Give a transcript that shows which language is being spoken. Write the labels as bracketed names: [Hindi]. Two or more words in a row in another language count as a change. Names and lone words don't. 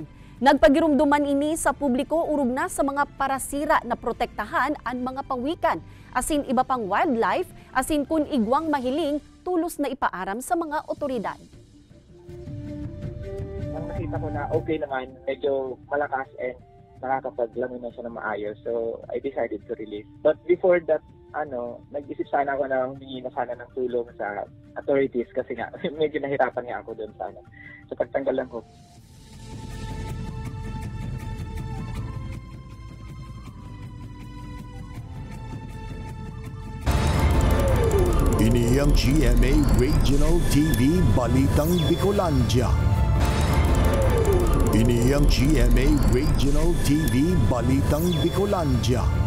[Bikol] Nagpagirumduman ini sa publiko urog na sa mga parasira na protektahan ang mga pawikan, asin iba pang wildlife, asin kun igwang mahiling, tulos na ipaaram sa mga otoridad. [Filipino] Ang nakita ko na okay naman, medyo malakas and nakakapaglamin na siya na maayos. [English] So, I decided to release. But before that, [Filipino] nag-isip sana ako na humingi na sana ng tulong sa authorities kasi nga, medyo nahirapan nga ako doon sa pagtanggal ng hook. [Bikol] Ini ang GMA Regional TV Balitang Bicolandia. Ini ang GMA Regional TV Balitang Bicolandia.